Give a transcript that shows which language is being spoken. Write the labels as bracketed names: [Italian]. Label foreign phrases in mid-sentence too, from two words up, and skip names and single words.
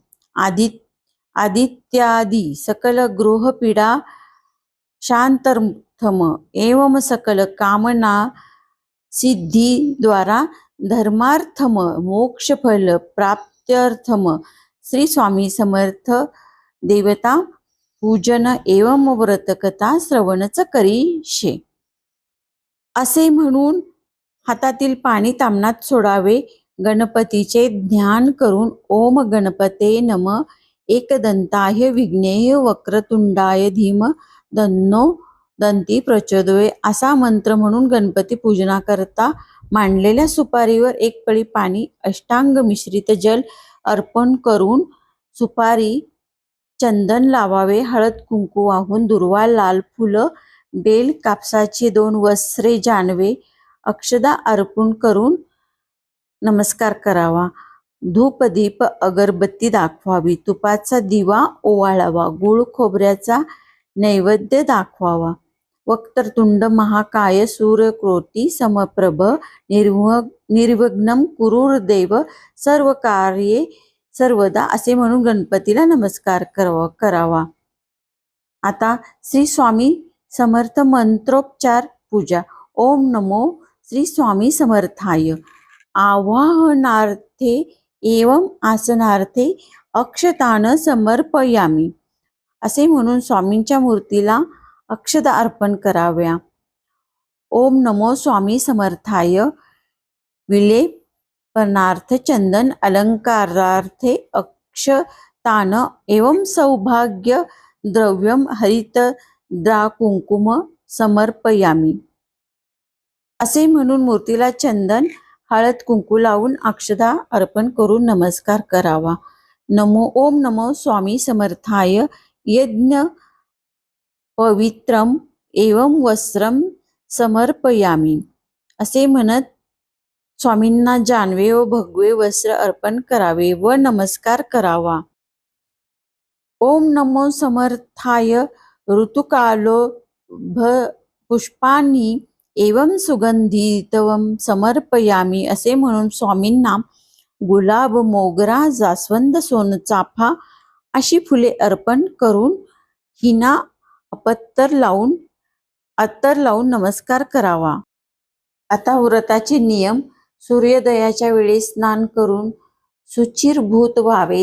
[Sanskrit] आदित्यादि सकल गृहपीडा शांतर्थम एवं सकल कामना सिद्धि द्वारा धर्मार्थम मोक्षफल प्राप्त्यर्थम श्री स्वामी समर्थ देवता पूजन एवं व्रतकथा श्रवणच करीशे. [Marathi] असे म्हणून हातातील पाणी तामणात सोडावे. गणपतीचे ध्यान करून [Sanskrit] ओम गणपते नम एकदंताय विघ्नेय वक्रतुंडाय धीम दन्नो दंती प्रचोदये [Marathi] असा मंत्र म्हणून गणपती पूजनाकरता मांडलेल्या सुपारीवर एक पळी पाणी अष्टांग मिश्रित जल अर्पण करून सुपारी चंदन लावावे. हळद कुंकू वाहून दुर्वा लाल फुलं बेल कापसाची 2 वस्त्रे जानवे अक्षदा अर्पण करून नमस्कार करावा. धूप दीप अगरबत्ती दाखवावी. तुपाचा दिवा ओवाळावा. गुळ खोबऱ्याचा नैवेद्य दाखवावा. [Sanskrit] वक्रतुंड महाकाय सूर्यकोटी समप्रभ निर्विघ्नं कुरुर्देव सर्व कार्ये सर्वदा [Marathi] असे म्हणून गणपतीला नमस्कार करावा. आता श्री स्वामी समर्थ मंत्रोपचार पूजा. [Sanskrit] ओम नमो श्री स्वामी समर्थाय. आवाहनार्थे एवं आसनार्थे अक्षतान समर्पयामी [Marathi] असे म्हणून स्वामींच्या मूर्तीला अक्षता अर्पण कराव्या. [Sanskrit] ओम नमो स्वामी समर्थाय. विलेपनार्थ चंदन अलंकारार्थे अक्षतान एवं सौभाग्य द्रव्यम हरित कुंकुम समर्पयामी [Marathi] असे म्हणून मूर्तीला चंदन हळद कुंकू लावून अक्षता अर्पण करून नमस्कार करावा. [Sanskrit] ओम नमो स्वामी समर्थाय. यज्ञ पवित्रम एवं वस्त्रम समर्पयामी [Marathi] असे म्हणत स्वामींना जानवे व भगवे वस्त्र अर्पण करावे व नमस्कार करावा. [Sanskrit] ओम नमो समर्थाय. ऋतुकालो पुष्पांनी एवं सुगंधितवम समर्पयामी [Marathi] असे म्हणून स्वामींना गुलाब मोगरा जास्वंद सोनचाफा अशी फुले अर्पण करून हिना अत्तर लावून नमस्कार करावा. आता व्रताचे नियम. सूर्योदयाच्या वेळी स्नान करून शुचिर्भूत व्हावे.